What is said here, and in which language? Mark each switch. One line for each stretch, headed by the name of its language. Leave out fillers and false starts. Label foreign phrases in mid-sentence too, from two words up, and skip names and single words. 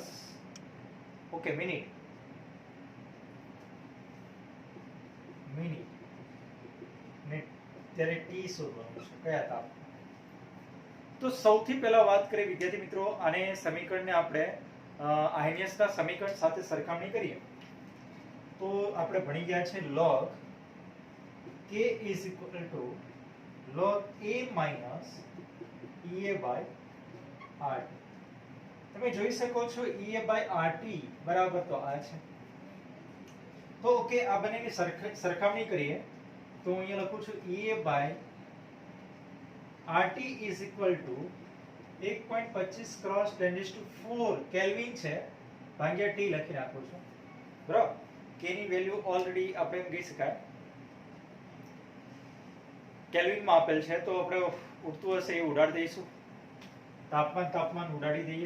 Gujarati: ઓકે, મિનિટ ને ત્યારે t શોધવાનું છે, કયા તાપમાન. તો સૌથી પહેલા વાત કરીએ વિદ્યાર્થી મિત્રો, આને સમીકરણને આપણે આયનિયસના સમીકરણ સાથે સરખામણી કરીએ તો આપણે ભણી ગયા છે
English: log k is equal to log a minus ea by rt.
Gujarati: તમે જોઈ શકો છો
English: ea by rt
Gujarati: બરાબર તો આ છે. તો ઓકે, આ બંનેની સરખામણી કરીએ તો હું અહીંયા લખું છું
English: ea by RT is equal to
Gujarati: 1.25 ક્રોસ 10⁴ કેલ્વિન છે ભાગ્યા T લખી નાખું છું બરાબર. K ની વેલ્યુ ઓલરેડી આપણે એમ કહી શકાય કેલ્વિન માં આપેલ છે, તો આપણે ઉડતું હશે એ ઉડાડી દઈશું. તાપમાન ઉડાડી દઈએ.